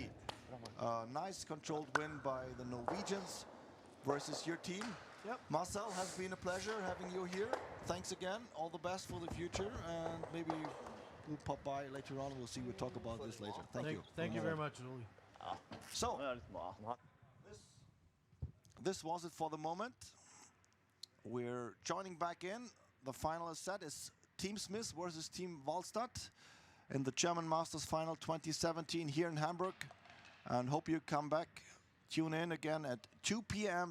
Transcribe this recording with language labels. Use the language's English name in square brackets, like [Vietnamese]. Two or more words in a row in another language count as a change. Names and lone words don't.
[English] Nice controlled win by the Norwegians versus your team. Marcel, has been a pleasure having you here. Thanks again. All the best for the future, and maybe will pop by later on. We'll see. We'll talk about this later. Thank you. Thank you very much, Uli. So, [Norwegian] Nå er det litt mat. [English] this was it for the moment. We're joining back in. The final is set is Team Smith versus Team Walstad in the German Masters Final 2017 here in Hamburg. And hope you come back. Tune in again at 2 p.m.